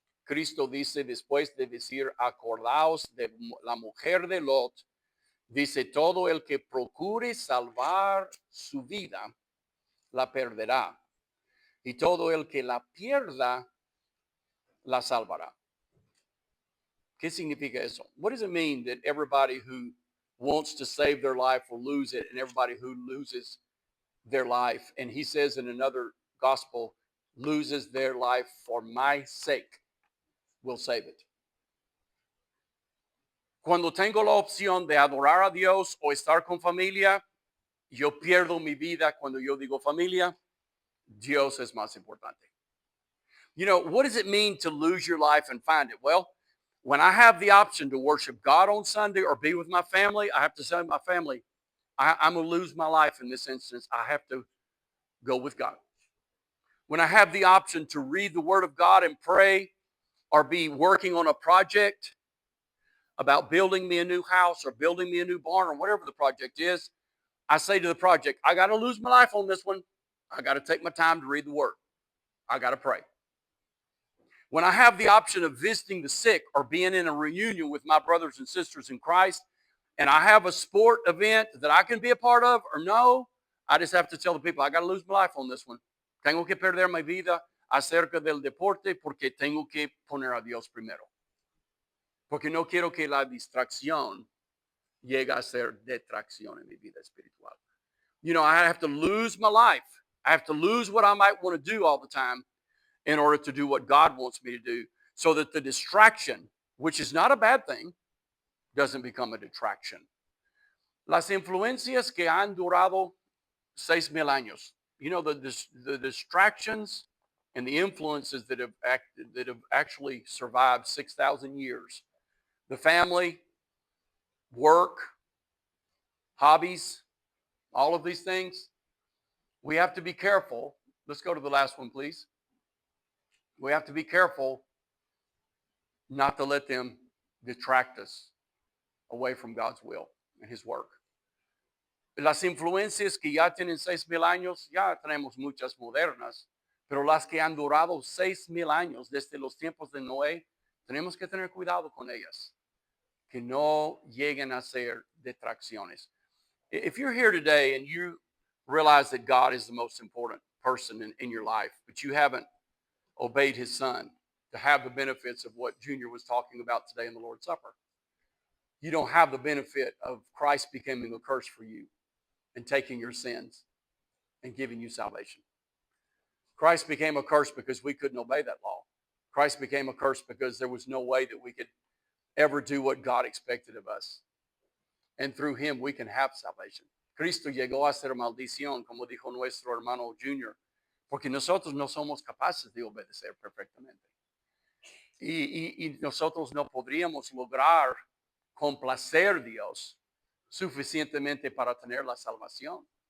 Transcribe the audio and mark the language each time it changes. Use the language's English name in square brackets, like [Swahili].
[Spanish] Cristo dice, después de decir, acordaos de la mujer de Lot, dice, todo el que procure salvar su vida, la perderá. Y todo el que la pierda, la salvará. ¿Qué significa eso? [English] What does it mean that everybody who wants to save their life will lose it, and everybody who loses their life, and he says in another gospel, loses their life for my sake, will save it? [Spanish] Cuando tengo la opción de adorar a Dios o estar con familia, yo pierdo mi vida. Cuando yo digo familia, Dios es más importante. [English] You know, what does it mean to lose your life and find it? Well, when I have the option to worship God on Sunday or be with my family, I have to say to my family, I'm going to lose my life in this instance. I have to go with God. When I have the option to read the Word of God and pray or be working on a project about building me a new house or building me a new barn or whatever the project is, I say to the project, I got to lose my life on this one. I got to take my time to read the Word. I got to pray. When I have the option of visiting the sick or being in a reunion with my brothers and sisters in Christ, and I have a sport event that I can be a part of or no, I just have to tell the people, I got to lose my life on this one. [Spanish] Tengo que perder mi vida acerca del deporte porque tengo que poner a Dios primero. Porque no quiero que la distracción llegue a ser detracción en mi vida espiritual. [English] You know, I have to lose my life. I have to lose what I might want to do all the time in order to do what God wants me to do, so that the distraction, which is not a bad thing, doesn't become a detraction. [Spanish] Las influencias que han durado 6,000 años. [English] You know, the distractions and the influences that have actually survived 6,000 years. The family, work, hobbies, all of these things. We have to be careful. Let's go to the last one, please. We have to be careful not to let them detract us away from God's will and His work. [Spanish] Las influencias que ya tienen 6,000 años, ya tenemos muchas modernas, pero las que han durado 6,000 años desde los tiempos de Noé, tenemos que tener cuidado con ellas, que no lleguen a ser detracciones. [English] If you're here today and you realize that God is the most important person in your life, but you haven't obeyed His Son to have the benefits of what Junior was talking about today in the Lord's Supper, you don't have the benefit of Christ becoming a curse for you and taking your sins and giving you salvation. Christ became a curse because we couldn't obey that law. Christ became a curse because there was no way that we could ever do what God expected of us. And through Him, we can have salvation. [Spanish] Cristo llegó a ser maldición, como dijo nuestro hermano Junior, porque nosotros no somos capaces de obedecer perfectamente. Y nosotros no podríamos lograr complacer a Dios suficientemente para tener la salvación.